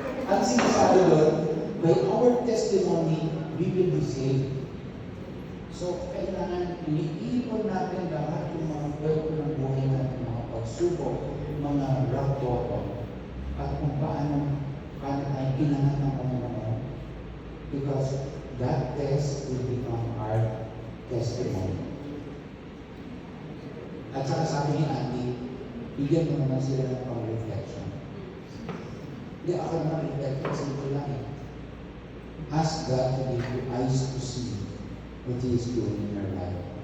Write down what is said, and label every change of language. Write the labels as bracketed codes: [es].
[tl] Ang sinasabi doon, [en] by our testimony, we will be saved. [tl] So, kailangan iniipon natin lahat yung mga kwento ng buhay natin, mga pagsubok, mga rock bottom, at kung paano tayo kinangat ng Panginoon. [en] Because that test will become our testimony. [tl] At saka sabi ni Andy, bigyan mo naman sila ng pang-reflection. Hindi ako naman reflection, simple lang eh. [en] Ask God to give you eyes to see what He is doing in your life.